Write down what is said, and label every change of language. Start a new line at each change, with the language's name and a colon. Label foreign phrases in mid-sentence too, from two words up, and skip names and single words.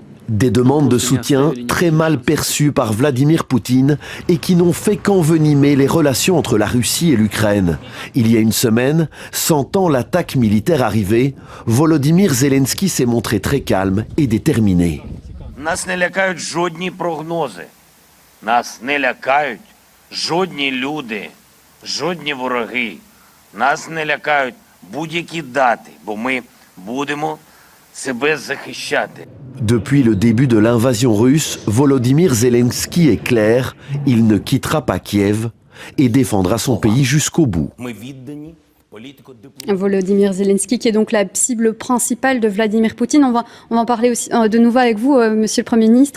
French: Des demandes de soutien très mal perçues par Vladimir Poutine et qui n'ont fait qu'envenimer les relations entre la Russie et l'Ukraine. Il y a une semaine, sentant l'attaque militaire arriver, Volodymyr Zelensky s'est montré très calme et déterminé.
Ukrainian: Нас не лякають жодні прогнози. Нас не лякають жодні люди, жодні вороги. Нас не лякають будь-які дати, бо ми будемо себе захищати.
French: Depuis le début de l'invasion russe, Volodymyr Zelensky est clair, il ne quittera pas Kiev et défendra son pays jusqu'au bout. Volodymyr Zelensky, qui est donc la cible principale de Vladimir Poutine. On va en parler aussi de nouveau avec vous, Monsieur le Premier ministre.